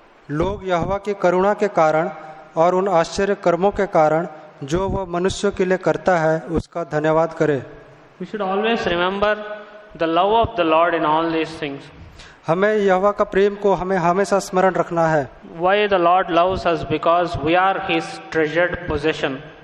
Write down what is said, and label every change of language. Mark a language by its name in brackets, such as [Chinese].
[Hindi] लोग यहोवा की करुणा के कारण और उन आश्चर्य कर्मों के कारण जो वह मनुष्यों के लिए करता है उसका धन्यवाद करे। [English] We should always remember the love of the Lord in all these things. [Hindi] हमें यहोवा का प्रेम को हमें हमेशा स्मरण रखना है। [English] Why the Lord loves us? Because we are his treasured possession.